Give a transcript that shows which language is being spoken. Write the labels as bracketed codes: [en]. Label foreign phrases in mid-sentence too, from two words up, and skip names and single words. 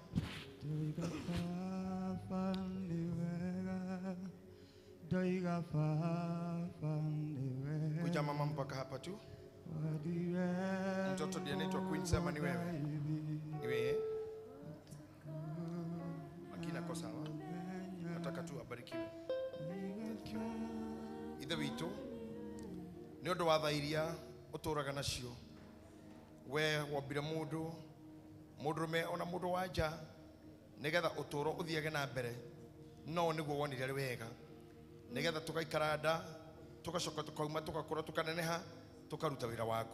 [sw] Kuja mama mpaka hapa tu. Mtoto ndiye anaitwa Queen, sema ni wewe. Ni wewe. Akina kosa sawa. Nataka tu abarikiwe. [en] Thank you. [ki] Ithe witũ nĩ ũndũ wa tha iria ũtũraga nacio, we wombire mũndũrũme ona mũndũ wa nja nĩgetha ũtũũro ũthiage na mbere, no nĩguo wonire arĩ wega nĩgetha tũgaikara nda tũgacoka tũkauma tũgakũra tũkaneneha tũkaruta wĩra waku.